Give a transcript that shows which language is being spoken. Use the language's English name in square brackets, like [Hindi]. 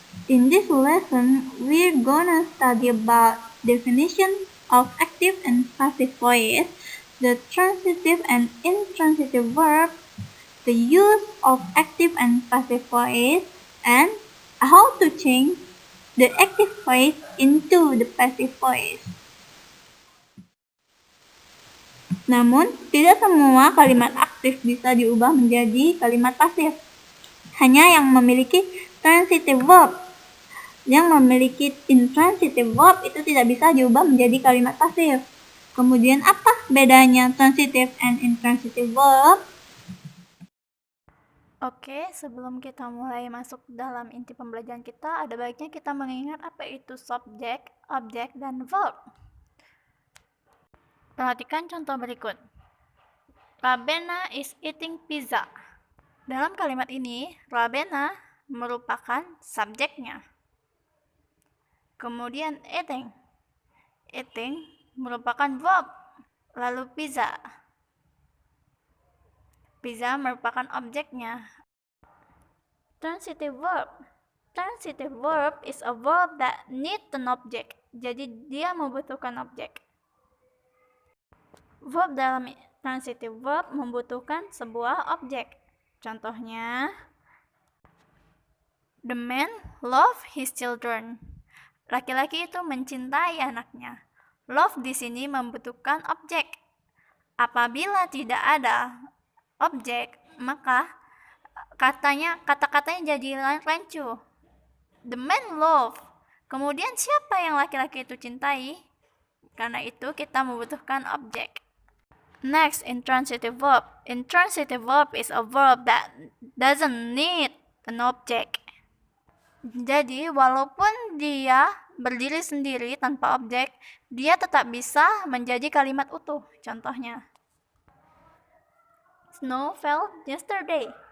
[English] In this lesson, we're gonna study about definition of active and passive voice, the transitive and intransitive verb, the use of active and passive voice, and how to change the active voice into the passive voice. [Indonesian] Namun, tidak semua kalimat aktif bisa diubah menjadi kalimat pasif. Hanya yang memiliki transitive verb. Yang memiliki intransitive verb itu tidak bisa diubah menjadi kalimat pasif. Kemudian apa bedanya transitive and intransitive verb? Oke, sebelum kita mulai masuk dalam inti pembelajaran kita, ada baiknya kita mengingat apa itu subjek, objek, dan verb. Perhatikan contoh berikut. [English] Rabena is eating pizza. [Indonesian] Dalam kalimat ini, Rabena merupakan subjeknya. Kemudian eating. Eating merupakan verb. Lalu pizza. Pizza merupakan objeknya. [English] Transitive verb. Transitive verb is a verb that needs an object. [Indonesian] Jadi dia membutuhkan objek. Verb dalam transitive verb membutuhkan sebuah objek. [English] Contohnya, the man love his children. [Indonesian] Laki-laki itu mencintai anaknya. Love di sini membutuhkan objek. Apabila tidak ada objek, maka kata-katanya jadi rancu. [English] The man love. [Indonesian] Kemudian siapa yang laki-laki itu cintai? Karena itu kita membutuhkan objek. Next, intransitive verb. [English] Intransitive verb is a verb that doesn't need an object. [Indonesian] Jadi, walaupun dia berdiri sendiri tanpa objek, dia tetap bisa menjadi kalimat utuh. [English] Contohnya, snow fell yesterday.